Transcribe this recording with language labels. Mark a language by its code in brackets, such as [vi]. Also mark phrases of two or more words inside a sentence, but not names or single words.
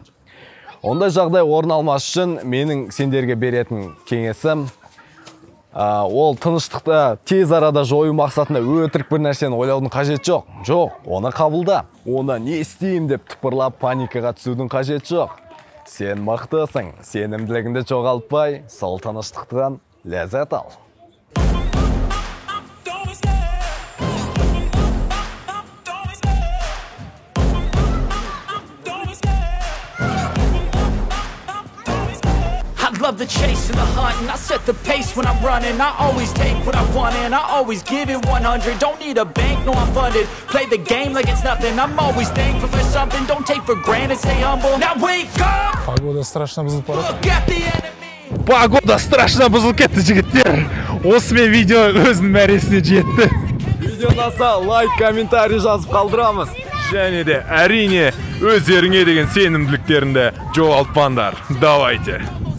[kk] Ондай жағдай орын алмас үшін менің сендерге беретін кеңесім, ол тыныштықты тез арада жою мақсатында өтірік бір нәрсені ойлаудың қажет жоқ. Жоқ, оны қабылда. Оны не істеймін деп тыпырлап паникаға түсудің қажет жоқ. Сен мықтысың, сенімділігіңді жоғалтпай, сол тыныштықтан ләззат ал. [en] Love the chase and the hunt, and I set the pace when I'm running. I always take what I want and I always give it 100. Don't need a bank, no I'm funded. Play the game like it's nothing. I'm always thankful for something. Don't take for granted, stay humble. Now wake up. [ru] Погода страшно [kk] бұзылып барады. [en] Look at the enemy. [ru] Погода страшно [kk] бұзылып кетті, жігіттер. Осымен видео өзінің мәресіне жетті. Видео ұнаса, лайк, комментарий жазып қалдырамыз. Және де әрине өздеріңе деген сенімділіктеріңді жоғалтпаңдар. Давайте.